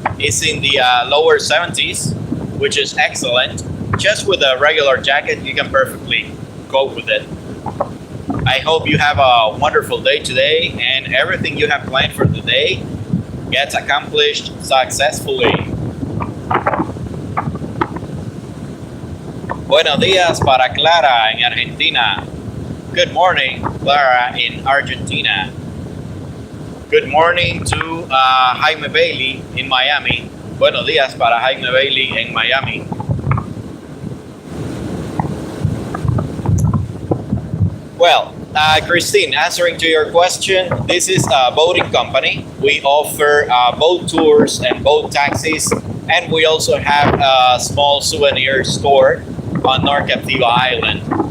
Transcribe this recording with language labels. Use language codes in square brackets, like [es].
[en] It's in the lower 70s, which is excellent. Just with a regular jacket, you can perfectly cope with it. I hope you have a wonderful day today and everything you have planned for the day gets accomplished successfully. [es] Buenos días para Clara en Argentina. [en] Good morning, Clara in Argentina. Good morning to Jaime Bailey in Miami. [es] Buenos días para Jaime Bailey en Miami. [en] Well, Christine, answering to your question, this is a boating company. We offer boat tours and boat taxis, and we also have a small souvenir store on North Captiva Island.